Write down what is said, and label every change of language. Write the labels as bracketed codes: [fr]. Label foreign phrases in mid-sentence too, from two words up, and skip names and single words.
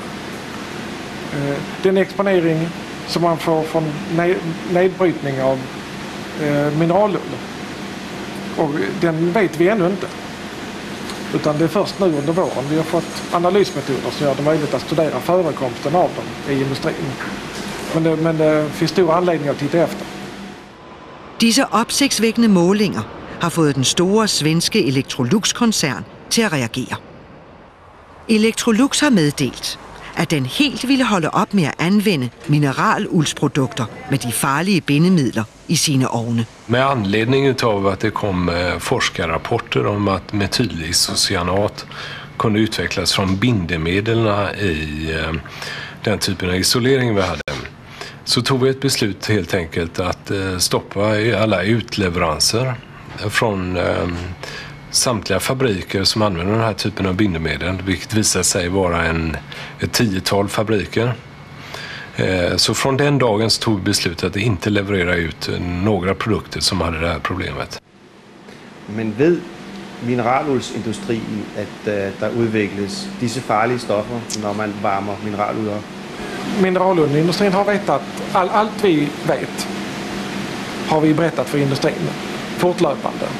[sv] Den exponering som man får från nedbrytning av mineralull, och den vet vi ännu inte, utan det är först nu under våren vi har fått analysmetoder som gör det möjligt att studera förekomsten av dem i industrin. Men det finns stor anledning att titta efter. [da] Disse opsigtsvækkende målinger har fået den store svenske Electrolux-koncern til at reagere. Electrolux har meddelt, at den helt ville holde op med at anvende mineralulsprodukter med de farlige bindemidler i sine ovne. [sv] Med anledning av att det kom forskarrapporter om att metylisocyanat kunde utvecklas från bindemedlen i den typen av isolering vi hade, så tog vi ett beslut helt enkelt att stoppa alla utleveranser från samtliga fabriker som använder den här typen av bindemedel, vilket visar sig vara ett 10-tal fabriker. Så från den dagen så tog vi beslutet att inte leverera ut några produkter som hade det här problemet. [da] Men ved mineraluldsindustrien, at der udvikles disse farlige stoffer, når man varmer mineralull op? [sv] Mineralullindustrin har vetat allt vi vet, har vi berättat för industrin fortlöpande.